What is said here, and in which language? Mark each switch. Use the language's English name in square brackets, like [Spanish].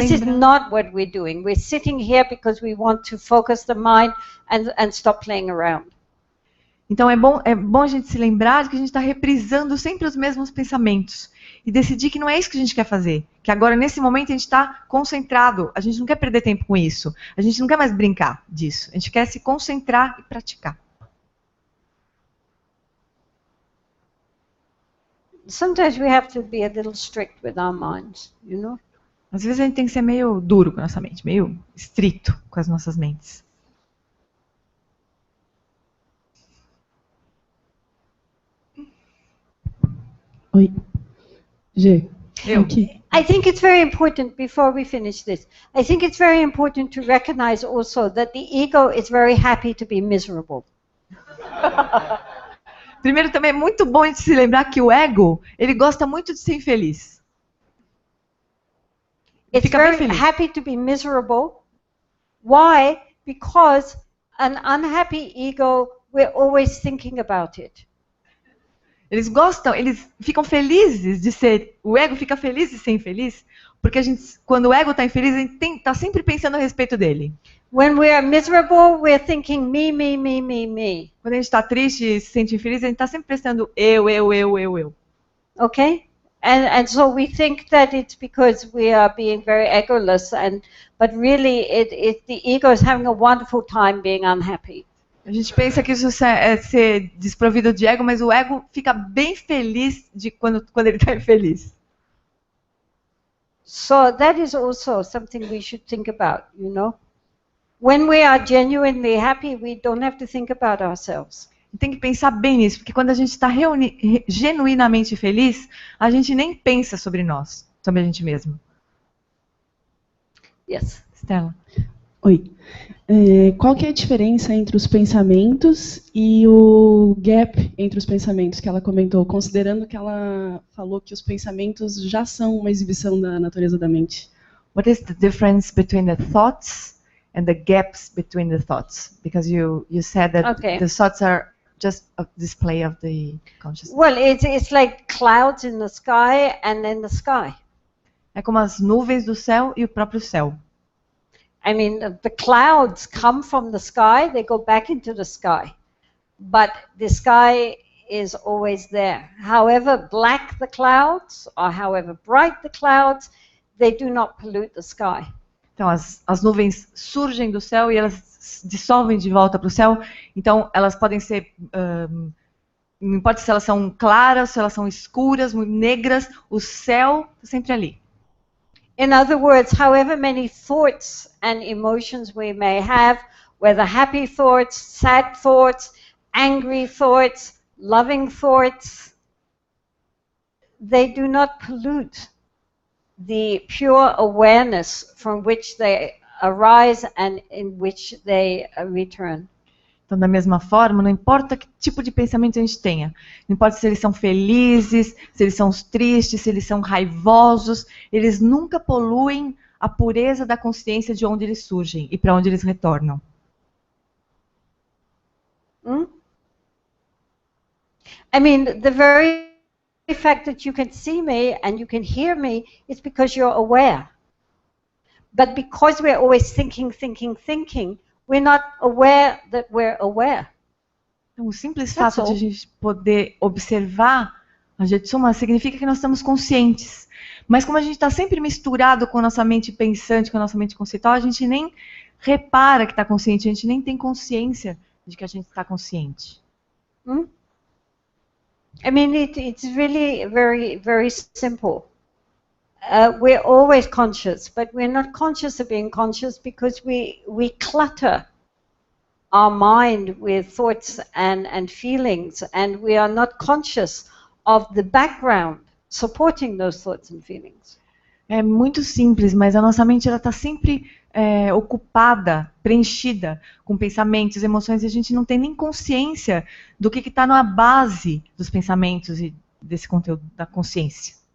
[English] this is not what we're doing. We're sitting here because we want to focus the mind and stop playing around. [Portuguese] Então é bom a gente se lembrar de que a gente está reprisando sempre os mesmos pensamentos e decidir que não é isso que a gente quer fazer, que agora nesse momento a gente está concentrado, a gente não quer perder tempo com isso, a gente não quer mais brincar disso, a gente quer se concentrar e praticar. [English] Sometimes we have to be a little strict with our minds, you know? [Portuguese] Às vezes a gente tem que ser meio duro com a nossa mente, meio estrito com as nossas mentes. Oi. G. Eu. Aqui. [English] I think it's very important, before we finish this, I think it's very important to recognize also that the ego is very happy to be miserable. [Portuguese] Primeiro, também é muito bom a gente se lembrar que o ego, ele gosta muito de ser infeliz. [English] It's [Portuguese] Fica bem [English] very [Portuguese] feliz. [English] happy to be miserable. Why? Because an unhappy ego, we're always thinking about it. [Portuguese] Eles ficam felizes de ser, o ego fica feliz de ser infeliz, porque quando o ego está infeliz, a gente está sempre pensando a respeito dele. [English] When we are miserable, we're thinking me, me, me, me, me. [Portuguese] Quando a gente está triste e se sente infeliz, a gente está sempre pensando eu. [English] Okay? And so we think that it's because we are being very egoless, but really the ego is having a wonderful time being unhappy. [Portuguese] A gente pensa que isso é ser desprovido de ego, mas o ego fica bem feliz quando ele está infeliz. [English] So that is also something we should think about, you know? When we are genuinely happy, we don't have to think about ourselves. [Portuguese] Tem que pensar bem nisso, porque quando a gente está genuinamente feliz, a gente nem pensa sobre nós, sobre a gente mesmo. [English] Yes. Stella. [Portuguese] Oi. Qual que é a diferença entre os pensamentos e o gap entre os pensamentos que ela comentou, considerando que ela falou que os pensamentos já são uma exibição da natureza da mente? [English] What is the difference between the thoughts and the gaps between the thoughts? Because you said that the thoughts are just a display of the consciousness. Well, it's like clouds in the sky and in the sky. [Portuguese] É como as nuvens do céu e o próprio céu. [English] I mean, the clouds come from the sky, they go back into the sky. But the sky is always there. However black the clouds, or however bright the clouds, they do not pollute the sky. [Portuguese] Então, as nuvens surgem do céu e elas dissolvem de volta para o céu. Então, elas podem ser, não importa se elas são claras, se elas são escuras, muito negras, o céu está sempre ali. [English] In other words, however many thoughts and emotions we may have, whether happy thoughts, sad thoughts, angry thoughts, loving thoughts, they do not pollute the pure awareness from which they arise and in which they return. [Portuguese] Então, da mesma forma, não importa que tipo de pensamento a gente tenha, não importa se eles são felizes, se eles são tristes, se eles são raivosos, eles nunca poluem a pureza da consciência de onde eles surgem e para onde eles retornam. [English] I mean, the very fact that you can see me and you can hear me is because you're aware. But because we're always thinking, we're not aware that we're aware. [Portuguese] Então, o simples fato de a gente poder observar a Jetsunma significa que nós estamos conscientes. Mas como a gente está sempre misturado com a nossa mente pensante, com a nossa mente conceitual, a gente nem repara que está consciente, a gente nem tem consciência de que a gente está consciente. [English] I mean, it's really very, very simple. We're always conscious, but we're not conscious of being conscious because we clutter our mind with thoughts and feelings, and we are not conscious of the background supporting those thoughts and feelings. [Portuguese] É muito simples, mas a nossa mente está sempre ocupada, preenchida com pensamentos, emoções, e a gente não tem nem consciência do que está na base dos pensamentos e desse conteúdo da consciência.